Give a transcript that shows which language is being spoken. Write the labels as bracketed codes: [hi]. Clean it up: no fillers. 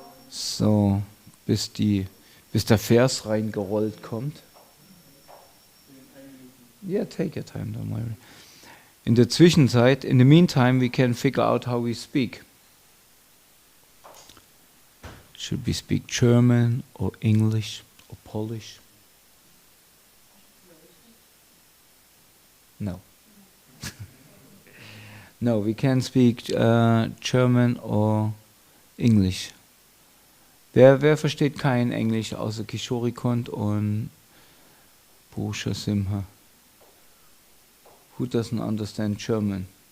[de] So, bis der Vers reingerollt kommt. [en] Yeah, take your time, don't worry. [de] In der Zwischenzeit, [en] in the meantime, we can figure out how we speak. Should we speak German or English or Polish? No. No, we can speak German or English. [de] Wer versteht kein Englisch außer Kishori Kund und Purusha Simha? [en] Who doesn't understand German?